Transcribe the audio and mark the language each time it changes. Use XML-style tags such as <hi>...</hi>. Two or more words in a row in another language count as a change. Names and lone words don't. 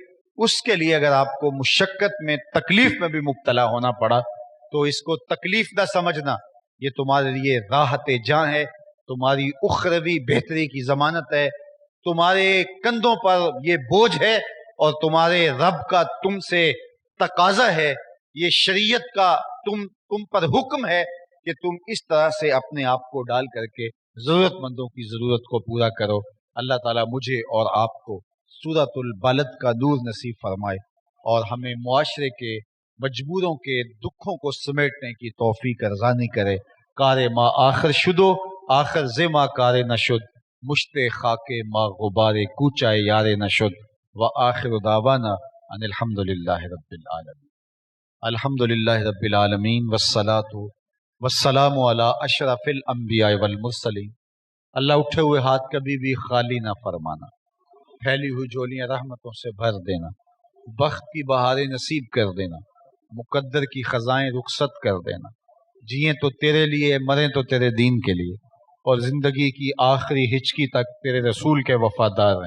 <ur>اس کے لیے اگر آپ کو مشقت میں، تکلیف میں بھی مبتلا ہونا پڑا تو اس کو تکلیف نہ سمجھنا، یہ تمہارے لیے راحت جاں ہے، تمہاری اخروی بہتری کی ضمانت ہے، تمہارے کندھوں پر یہ بوجھ ہے اور تمہارے رب کا تم سے تقاضا ہے، یہ شریعت کا تم پر حکم ہے کہ تم اس طرح سے اپنے آپ کو ڈال کر کے ضرورت مندوں کی ضرورت کو پورا کرو۔ اللہ تعالیٰ مجھے اور آپ کو سورۃ البلد کا نور نصیب فرمائے اور ہمیں معاشرے کے مجبوروں کے دکھوں کو سمیٹنے کی توفیق ارزانی کرے۔</ur> <fa>کار ما آخر شدو آخر زما کار نشد، مشت خاک ما غبار کوچائے یار نشد،</fa> <ar>وآخر دعوانا ان الحمد للہ رب العالمین۔ الحمد للہ رب العالمین والصلاة والسلام علی اشرف الانبیاء والمرسلین۔</ar> <ur>اللہ اٹھے ہوئے ہاتھ کبھی بھی خالی نہ فرمانا، پھیلی ہوئی جولیاں رحمتوں سے بھر دینا، بخت کی بہاریں نصیب کر دینا، مقدر کی خزائیں رخصت کر دینا، جئیں تو تیرے لیے مریں تو تیرے دین کے لیے، اور زندگی کی آخری ہچکی تک تیرے رسول کے وفادار رہیں۔</ur>